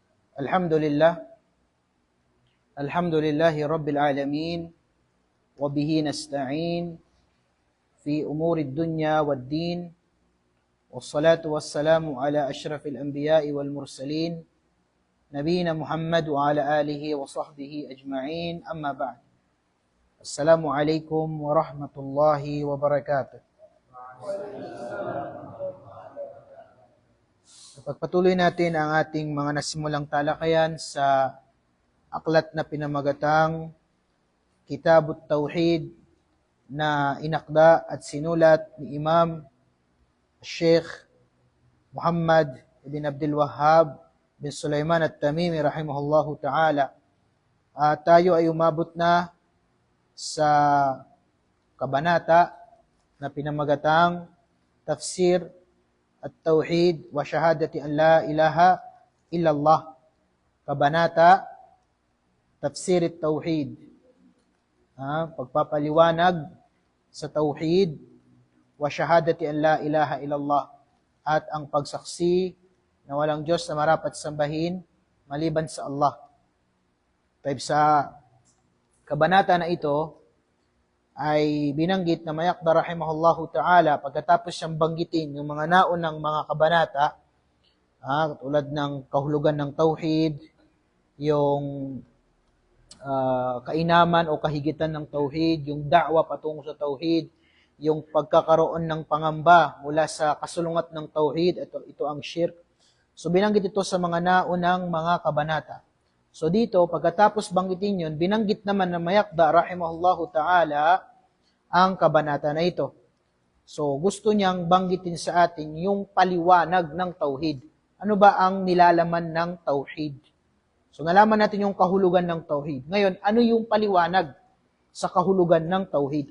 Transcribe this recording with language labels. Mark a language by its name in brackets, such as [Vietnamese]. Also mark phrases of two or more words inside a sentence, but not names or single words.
[Arabic] الحمد لله الحمد لله رب العالمين وبه نستعين في أمور الدنيا والدين والصلاة والسلام على أشرف الأنبياء والمرسلين نبينا محمد وعلى آله وصحبه أجمعين أما بعد السلام عليكم ورحمة الله وبركاته. [Filipino] Pagpatuloy natin ang ating mga nasimulang talakayan sa aklat na pinamagatang Kitabut Tauhid na inakda at sinulat ni Imam Sheikh Muhammad ibn Abdul Wahhab bin Sulaiman at-Tamimi [Arabic] رحمه الله تعالى. [Filipino] Tayo ay umabot na sa kabanata na pinamagatang Tafsir at-Tauhid wa Shahadati an la ilaha illallah. Kabanata Tafsir at-Tauhid. Pagpapaliwanag sa Tauhid wa Shahadati an la ilaha illallah. At ang pagsaksi na walang Diyos na marapat sambahin maliban sa Allah. Sa kabanata na ito ay binanggit na Mayaqda [Arabic] رحمه الله تعالى [Filipino] pagkatapos siyang banggitin yung mga naunang mga kabanata, tulad ng kahulugan ng tauhid, yung kainaman o kahigitan ng tauhid, yung da'wa patungo sa tauhid, yung pagkakaroon ng pangamba mula sa kasulungat ng tauhid, ito ang shirk. So binanggit ito sa mga naunang mga kabanata. So dito, pagkatapos banggitin yun, binanggit naman na Mayaqda [Arabic] رحمه الله تعالى [Filipino] ang kabanata na ito. So gusto niyang banggitin sa atin yung paliwanag ng tauhid. Ano ba ang nilalaman ng tauhid? So nalaman natin yung kahulugan ng tauhid. Ngayon, ano yung paliwanag sa kahulugan ng tauhid?